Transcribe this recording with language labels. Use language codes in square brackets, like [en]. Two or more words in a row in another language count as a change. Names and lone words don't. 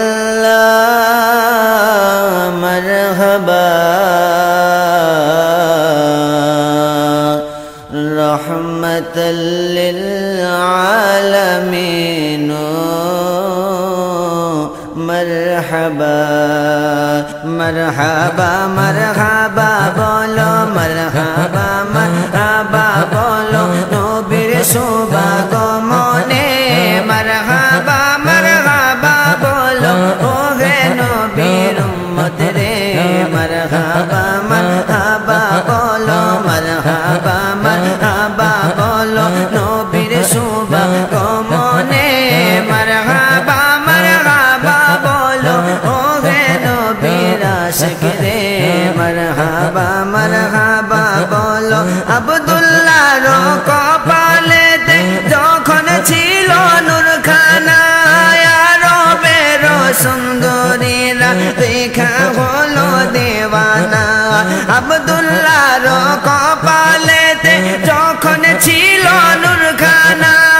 [ar] الله مرحبا رحمة للعالمين مرحبا مرحبا مرحبا بولو مرحبا مرحبا بولو [bn] নবীর শুভাগমনে [ar] مرحبا مرحبا [bn] بولو ওহে নবীর উম্মত রে [ar] مرحبا مرحبا [bn] بولو [ar] مرحبا مرحبا [bn] بولو নবীর শুভাগমনে [ar] مرحبا مرحبا [bn] بولو ওহে নবীর আশিক রে [ar] مرحبا مرحبا [bn] بولو আব্দুল্লাহ রো কপালেতে যখন ছিল নূরখানা আরবের সুন্দরীরা দেখা হলো দেওয়ানা আব্দুল্লাহ রো কপালেতে যখন ছিল নূরখানা